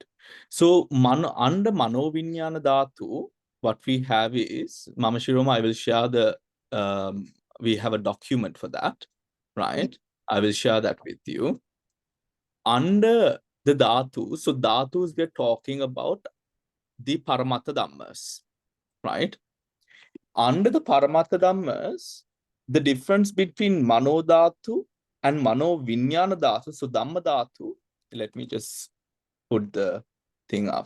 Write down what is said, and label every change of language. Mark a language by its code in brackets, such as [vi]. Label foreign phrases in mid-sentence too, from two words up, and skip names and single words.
[en] So under [pi] Mano Vinyana Dhatu, [en] what we have is, Mama Shiroma, I will share the, we have a document for that, right? I will share that with you. Under the Dhatu, so Dhatus, we're talking about the [pi] Paramattha Dhammas, [en] right? Under the [pi] Paramattha Dhammas, [en] the difference between [pi] Mano Dhatu [en] and [pi] Mano Vinyana Dhatu, [en] so [pi] Dhamma Dhatu, [en] let me just put the thing up.